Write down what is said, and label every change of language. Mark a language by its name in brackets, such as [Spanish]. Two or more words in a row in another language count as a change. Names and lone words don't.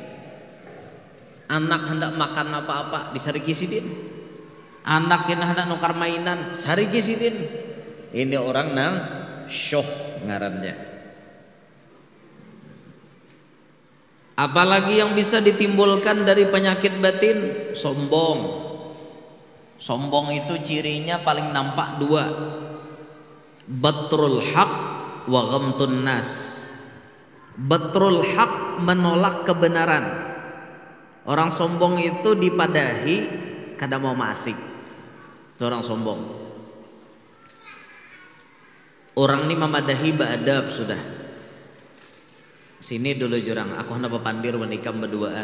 [Banjar] anak hendak makan apa-apa disariki sidin anak yang hendak nukar mainan sarigi sidin ini orang nang syuh ngarannya. [Indonesian] Apalagi yang bisa ditimbulkan dari penyakit batin? Sombong. Sombong itu cirinya paling nampak dua, [Arabic] بطر الحق وغمط الناس. بطر الحق [Indonesian] menolak kebenaran. [Banjar] Orang sombong itu dipadahi kada mau masik. [Indonesian] Itu orang sombong. [Banjar] Orang ini memadahi beadab sudah. Sini dulu jurang, aku hendak papandir wan ikam berduaan.